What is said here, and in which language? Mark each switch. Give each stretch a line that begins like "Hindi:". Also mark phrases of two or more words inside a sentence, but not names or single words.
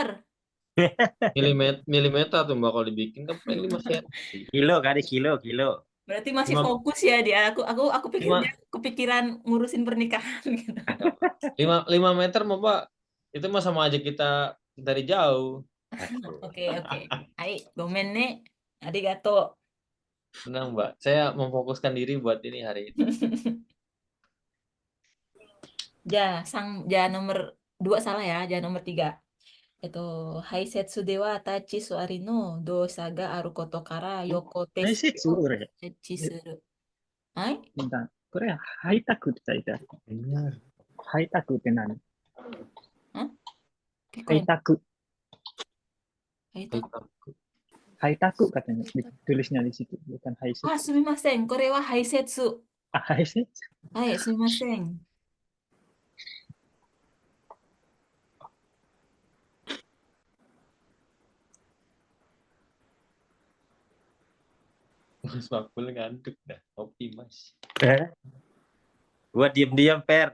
Indonesian: Milimeter tuh, Mbak, kalau dibikin kan paling 5 cm. Kilo kali kilo. Berarti masih fokus ya dia. Aku pikir dia kepikiran ngurusin pernikahan gitu. 5 meter mah, Pak. Itu mah sama aja kita dari jauh. Oke. Hai,
Japanese: ごめんね。ありがとう.
Indonesian: Senang, Mbak. Saya memfokuskan diri buat ini hari ini. nomor 2 salah ya. Nomor 3.
Japanese: 排泄では立ち座りの動作があることから横手を設置する。はい。これはハイタクって書いてある。ハイタクって何？ハイタク。
Indonesian: ハイタク katanya tulisnya di situ, bukan 排泄。
Japanese: すみません。これは排泄。排泄？はい、すみません。
Indonesian: Mas Bakul ngantuk dah, kopi Mas. Gua diem-diem Per.